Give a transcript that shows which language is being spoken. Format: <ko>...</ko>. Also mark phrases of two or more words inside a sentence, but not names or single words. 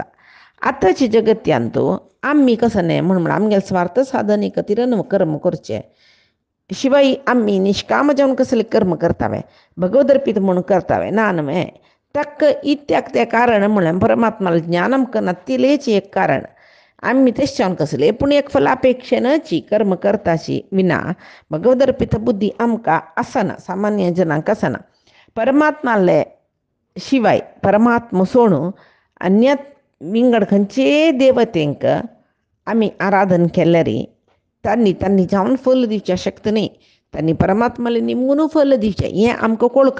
<kok>आतांच्या जगत्यांत आम्ही कसं नाही म्हणून आमगे स्वार्थ साधने खातीर कर्म करचे शिवाय आम्ही निष्काम जावन कसले कर्म करतावे भगवत अर्पित म्हणून करतावे ना न्हय. ताक इत्याक तें कारण म्हळ्यार परमात्माला ज्ञान आमकां नातिलेच एक कारण आम्ही तेच जावन कसले पूण एक फलापेक्षेनची कर्म करताची विना भगवत अर्पित बुद्धी आमकां आसना सामान्य जनांक आसना. परमात्माले शिवाय परमात्मा सोडून अन्य विंगड खंयचे देवतेंक आमी आराधन केल्यार तांणी जावन फल दिवचे शक्त न्ही. तांणी परमात्माले निमून फल दिवचे हें आमकां कळका.</kok>